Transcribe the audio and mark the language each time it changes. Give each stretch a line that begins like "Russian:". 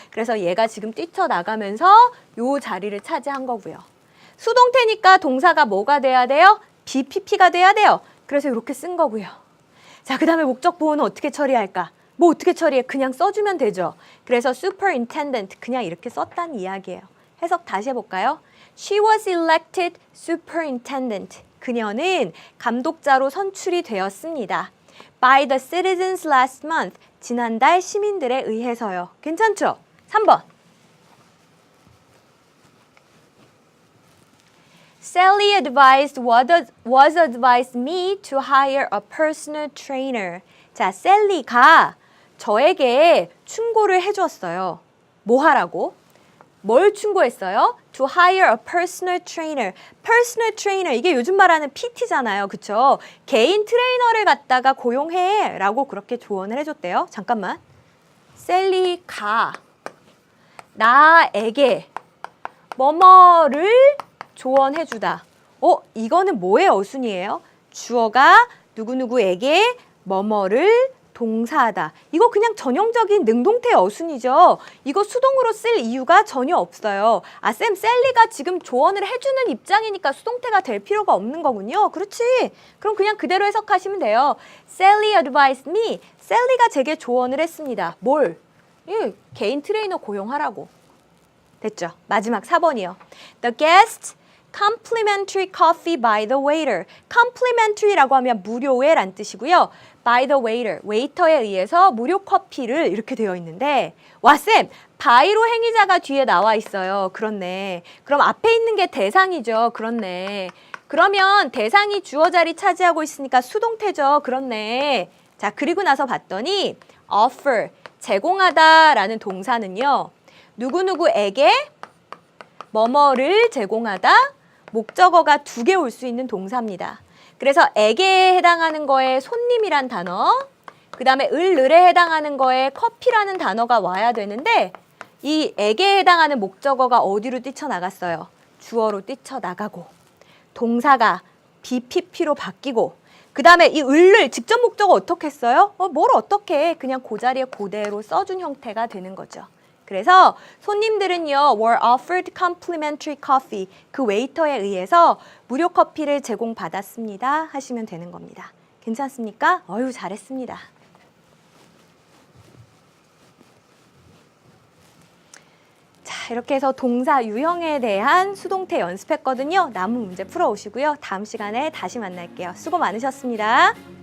Korean: 그래서 얘가 지금 뛰쳐나가면서 요 자리를 차지한 거고요. 수동태니까 동사가 뭐가 돼야 돼요? BPP가 돼야 돼요. 그래서 이렇게 쓴 거고요. 자, 그 다음에 목적 보호는 어떻게 처리할까? 뭐 어떻게 처리해? 그냥 써주면 되죠. 그래서 superintendent 그냥 이렇게 썼다는 이야기예요. 해석 다시 해볼까요?
English: She was elected superintendent.
Korean: 그녀는 감독자로 선출이 되었습니다.
English: By the citizens last month.
Korean: 지난달 시민들에 의해서요. 괜찮죠? 3번.
English: Sally was advised me to hire a personal trainer.
Korean: 자, 셀리가 저에게 충고를 해줬어요. 뭐 하라고? 뭘 충고했어요?
English: To hire a personal trainer.
Korean: personal trainer, 이게 요즘 말하는 PT잖아요. 그쵸? 개인 트레이너를 갖다가 고용해 라고 그렇게 조언을 해줬대요. 잠깐만. 셀리가 나에게 뭐뭐를 조언해주다. 이거는 뭐의 어순이에요? 주어가 누구누구에게 뭐뭐를 동사하다. 이거 그냥 전형적인 능동태의 어순이죠. 이거 수동으로 쓸 이유가 전혀 없어요. 아, 쌤, 셀리가 지금 조언을 해주는 입장이니까 수동태가 될 필요가 없는 거군요. 그렇지. 그럼 그냥 그대로 해석하시면 돼요.
English: Sally advised me.
Korean: 셀리가 제게 조언을 했습니다. 뭘? 개인 트레이너 고용하라고. 됐죠? 마지막 4번이요.
English: The guest complimentary coffee by the waiter.
Korean: complimentary라고 하면 무료의 란 뜻이고요.
English: by the waiter,
Korean: 웨이터에 의해서 무료 커피를 이렇게 되어 있는데 와, 쌤, by로 행위자가 뒤에 나와 있어요. 그렇네. 그럼 앞에 있는 게 대상이죠. 그렇네. 그러면 대상이 주어 자리 차지하고 있으니까 수동태죠. 그렇네. 자, 그리고 나서 봤더니 offer, 제공하다라는 동사는요. 누구누구에게 뭐뭐를 제공하다, 목적어가 2개 올 수 있는 동사입니다. 그래서 에게에 해당하는 거에 손님이란 단어, 그 다음에 을에 해당하는 거에 커피라는 단어가 와야 되는데 이 에게에 해당하는 목적어가 어디로 뛰쳐나갔어요? 주어로 뛰쳐나가고 동사가 BPP로 바뀌고 그 다음에 이 을을 직접 목적어 어떻게 써요? 뭘 어떻게 해? 그냥 그 자리에 그대로 써준 형태가 되는 거죠. 그래서 손님들은요,
English: were offered complimentary coffee.
Korean: 그 웨이터에 의해서 무료 커피를 제공받았습니다. 하시면 되는 겁니다. 괜찮습니까? 어휴, 잘했습니다. 자, 이렇게 해서 동사 유형에 대한 수동태 연습했거든요. 남은 문제 풀어오시고요. 다음 시간에 다시 만날게요. 수고 많으셨습니다.